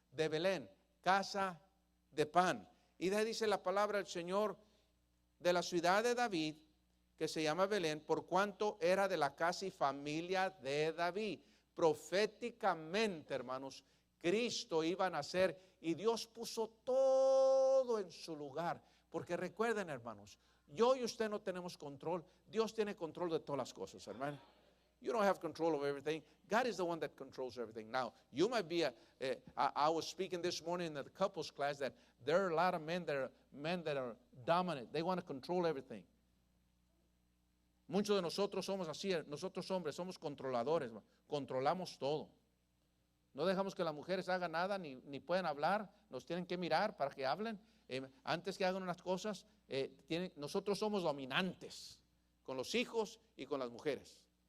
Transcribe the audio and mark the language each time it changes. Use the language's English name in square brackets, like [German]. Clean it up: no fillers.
[Spanish] De Belén, casa de pan. Y de ahí dice la palabra del Señor, de la ciudad de David, que se llama Belén, por cuanto era de la casa y familia de David. Proféticamente, hermanos, Cristo iba a nacer y Dios puso todo en su lugar. Porque recuerden, hermanos, yo y usted no tenemos control. Dios tiene control de todas las cosas, hermano. [English] You don't have control of everything. God is the one that controls everything. Now, you might be I was speaking this morning in the couples class that there are a lot of men that are dominant. They want to control everything. [Spanish] Muchos de nosotros somos así, nosotros hombres somos controladores, controlamos todo. No dejamos que las mujeres hagan nada, ni puedan hablar, nos tienen que mirar para que hablen. Antes que hagan unas cosas, nosotros somos dominantes con los hijos y con las mujeres.